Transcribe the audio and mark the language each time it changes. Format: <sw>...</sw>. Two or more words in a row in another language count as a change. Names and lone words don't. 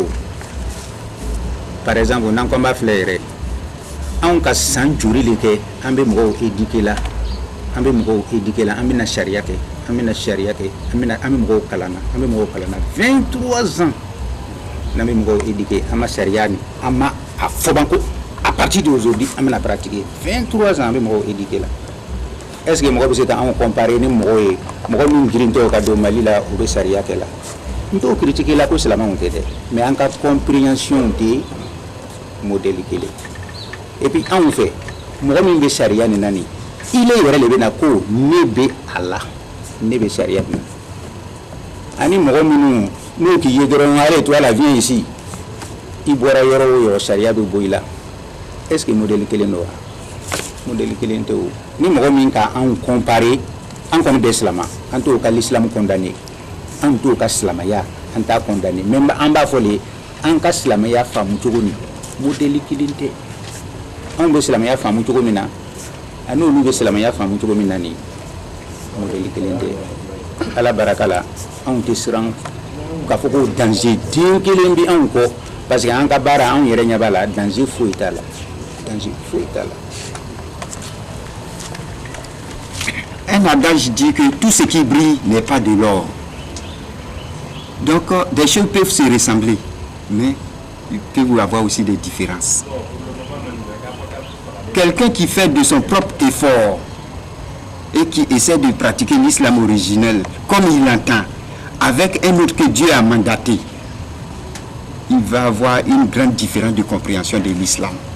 <fr>Par exemple</fr> <bm>n'an ko b'a filɛ yɛrɛ anw ka san joli le kɛ an bɛ mɔgɔw éduquer la an bɛna charia kɛ an bɛ mɔgɔw kalan na 23 ans n'an bɛ mɔgɔw éduquer an ma charia ni an ma a fɔ ban ko</bm> <fr>à partir d'aujourd'hui</fr> <bm>an bɛna pratiquer 23 ans an bɛ mɔgɔw éduquer la.</bm> <fr>Est-ce que</fr> <bm>mɔgɔ bɛ se ka anw comparer ni mɔgɔ ye mɔgɔ min girintɔ ka don Mali la u bɛ charia kɛ la n t'o critiquer la ko silamɛw tɛ dɛ mais an ka compréhension tɛ modèle kelen</bm> <fr>et puis</fr> <bm>anw fɛ mɔgɔ min bɛ charia nin na nin ile yɛrɛ de bɛ na ko ne bɛ a la ne bɛ charia nin ani mɔgɔ minnu n'o k'i ye dɔrɔn</bm> <fr>allez toi</fr> <bm>la</bm> <fr>viens ici</fr> <bm>i bɔra yɔrɔ o yɔrɔ charia bɛ bɔ i la</bm> <fr>est-ce que modèle</fr> <bm>kelen don wa modèle kelen tɛ o ni mɔgɔ min ka anw comparer an kɔni bɛ silama an t'o ka</bm> <fr>l'islam condamné</fr> <bm>an t'o ka silamɛya an t'a condamné mais an b'a fɔ le an ka silamɛya faamu cogo ni modèle kelen tɛ anw bɛ silamɛya faamu cogo min na ani olu bɛ silamɛya faamu cogo min na ni modèle kelen tɛ ala baraka la anw tɛ siran k'a fɔ ko danger den kelen bɛ anw kɔ</bm> <fr>parce que</fr> <bm>an ka baara anw yɛrɛ ɲɛ b'a la danger foyi t'a la danger foyi t'a la.</bm> <fr>Un adage dit que tout ce qui brille n'est pas de l'or. Donc, des choses peuvent se ressembler, mais il peut y avoir aussi des différences. Quelqu'un qui fait de son propre effort et qui essaie de pratiquer l'islam originel comme il l'entend, avec un autre que Dieu a mandaté, il va avoir une grande différence de compréhension de l'islam.</fr>